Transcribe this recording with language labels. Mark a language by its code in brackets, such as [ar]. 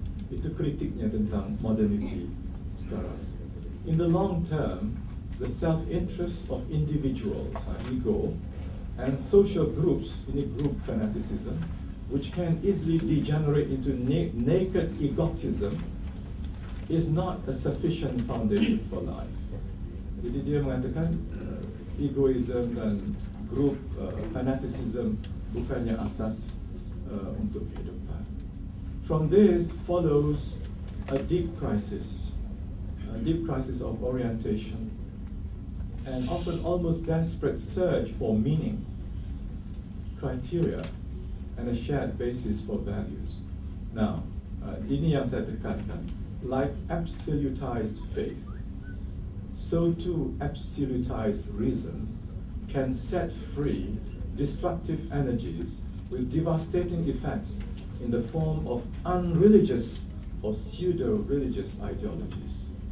[id] Itu kritiknya tentang modernity sekarang. [en] In the long term, the self-interest of individuals, ego, and social groups, ini group fanaticism, which can easily degenerate into naked egotism, is not a sufficient foundation for life. [id] Jadi dia mengatakan egoism dan group fanaticism bukannya asas untuk kehidupan. [en] From this follows a deep crisis of orientation, and often almost desperate search for meaning, criteria, and a shared basis for values. [id] Now, ini yang saya tekankan. [en] Like absolutized faith, so too absolutized reason can set free destructive energies with devastating effects in the form of unreligious or pseudo-religious ideologies.